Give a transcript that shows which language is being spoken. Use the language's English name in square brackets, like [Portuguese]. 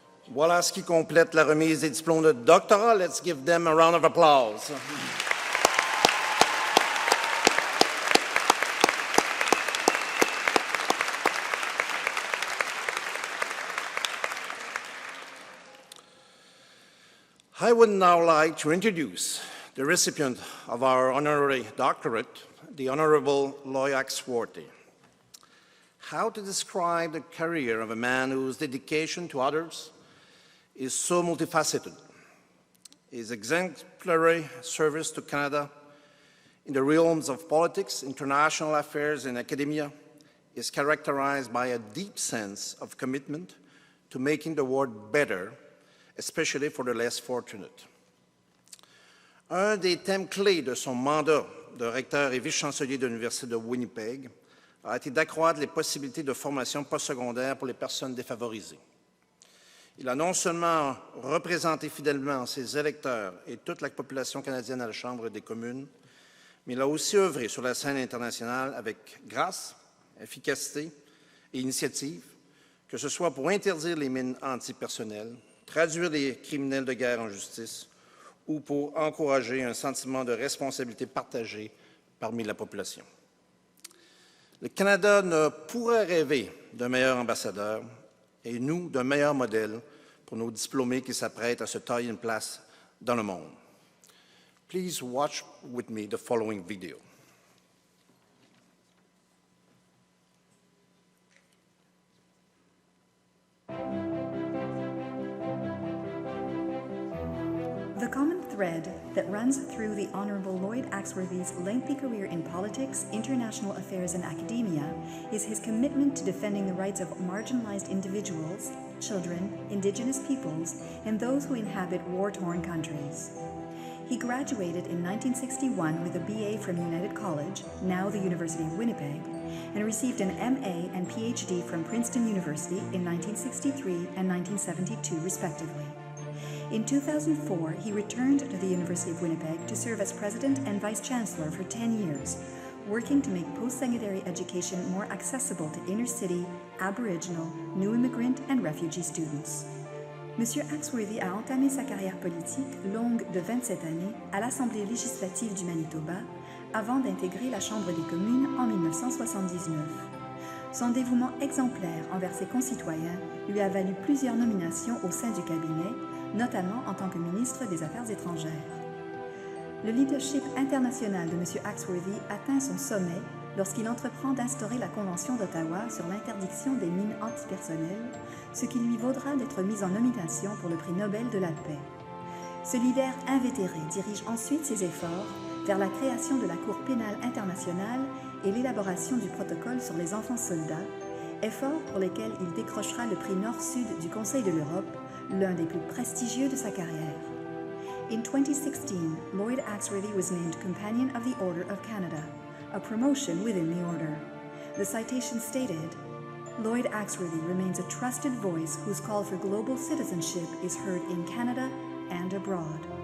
[French] Voilà ce qui complète la remise des diplômes de doctorat. [English] Let's give them a round of applause. I would now like to introduce the recipient of our honorary doctorate, the Honorable Loyac Swarty. How to describe the career of a man whose dedication to others is so multifaceted. His exemplary service to Canada in the realms of politics, international affairs, and academia is characterized by a deep sense of commitment to making the world better, especially for the less fortunate. [French] Un des thèmes clés de son mandat de recteur et vice-chancelier de l'Université de Winnipeg a été d'accroître les possibilités de formation postsecondaire pour les personnes défavorisées. Il a non seulement représenté fidèlement ses électeurs et toute la population canadienne à la Chambre des communes, mais il a aussi œuvré sur la scène internationale avec grâce, efficacité et initiative, que ce soit pour interdire les mines antipersonnelles, traduire les criminels de guerre en justice ou pour encourager un sentiment de responsabilité partagée parmi la population. Le Canada ne pourrait rêver d'un meilleur ambassadeur et nous d'un meilleur modèle pour nos diplômés qui s'apprêtent à se tailler une place dans le monde. [English] Please watch with me the following video. The common thread that runs through the Honourable Lloyd Axworthy's lengthy career in politics, international affairs and academia is his commitment to defending the rights of marginalized individuals, children, Indigenous peoples, and those who inhabit war-torn countries. He graduated in 1961 with a BA from United College, now the University of Winnipeg, and received an MA and PhD from Princeton University in 1963 and 1972, respectively. In 2004, he returned to the University of Winnipeg to serve as President and Vice Chancellor for 10 years, working to make post-secondary education more accessible to inner-city, Aboriginal, new immigrant and refugee students. [French] Monsieur Axworthy a entamé sa carrière politique, longue de 27 années, à l'Assemblée législative du Manitoba, avant d'intégrer la Chambre des communes en 1979. Son dévouement exemplaire envers ses concitoyens lui a valu plusieurs nominations au sein du cabinet, notamment en tant que ministre des Affaires étrangères. Le leadership international de M. Axworthy atteint son sommet lorsqu'il entreprend d'instaurer la Convention d'Ottawa sur l'interdiction des mines antipersonnelles, ce qui lui vaudra d'être mis en nomination pour le prix Nobel de la paix. Ce leader invétéré dirige ensuite ses efforts vers la création de la Cour pénale internationale et l'élaboration du protocole sur les enfants soldats, efforts pour lesquels il décrochera le prix Nord-Sud du Conseil de l'Europe, l'un des plus prestigieux de sa carrière. [English] In 2016, Lloyd Axworthy was named Companion of the Order of Canada, a promotion within the order. The citation stated, Lloyd Axworthy remains a trusted voice whose call for global citizenship is heard in Canada and abroad.